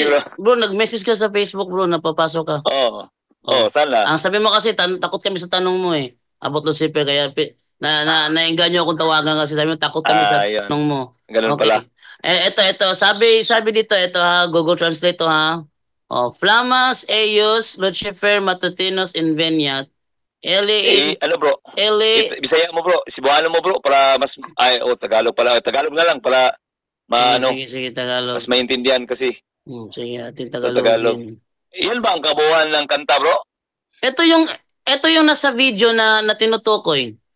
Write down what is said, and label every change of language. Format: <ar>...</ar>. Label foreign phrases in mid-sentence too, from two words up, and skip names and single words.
<tl>Bro, nag-message ka sa Facebook, bro, napapasok ka. Sana. Ang sabi mo kasi, takot kami sa tanong mo eh. About Lucifer, kaya naengganyo akong tawagan kasi sabi mo, takot kami sa tanong mo. Ganun pala. Ito. Sabi dito, ito ha, Google Translate to ha.</tl> <la>Flamas eius Lucifer matutinos inveniat.</la> <tl>Ano bro? Bisaya mo bro, Cebuano mo bro para mas Tagalog pala. Tagalog na lang para sige, Tagalog. Mas maintindihan kasi. Sige, atin Tagalog. Iyan ba ang kabuuan ng kanta bro? Ito yung nasa video na tinutukoy.</tl>